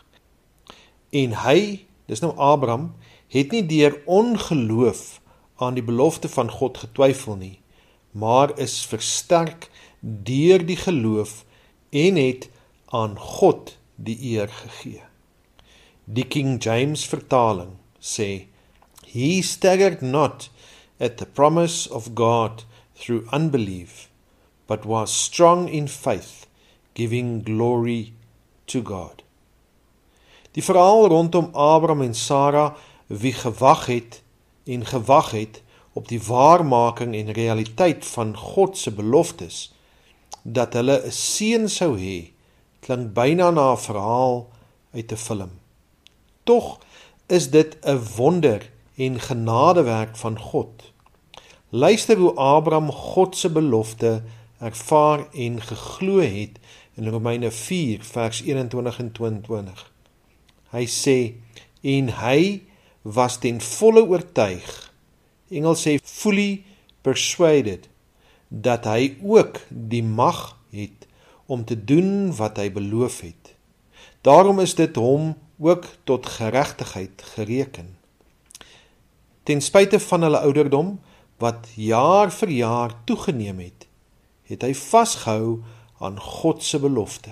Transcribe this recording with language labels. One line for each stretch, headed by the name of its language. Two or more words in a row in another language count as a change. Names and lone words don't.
Afrikaans: En hy, dis nou Abraham, het nie deur ongeloof aan die belofte van God getwyfel nie, maar is versterk deur die geloof en het aan God die eer gegee. Die King James vertaling sê,
English: He staggered not at the promise of God through unbelief, but was strong in faith, giving glory to God.
Afrikaans: Die verhaal rondom Abraham en Sarah, wie gewag het op die waarmaking en realiteit van God se beloftes, dat hulle 'n seun sou hê, klink byna na 'n verhaal uit 'n film. Tog is dit 'n wonder en genadewerk van God. Luister hoe Abraham God se belofte ervaar en geglo het in Romeine 4 vers 21 en 22. Hy sê, en hy was ten volle oortuig, Engels sê
English: fully persuaded,
Afrikaans: dat hy ook die mag het om te doen wat hy beloof het. Daarom is dit hom ook tot geregtigheid gereken. Ten spyte van hulle ouderdom, wat jaar vir jaar toegeneem het hy vasgehou aan God se belofte.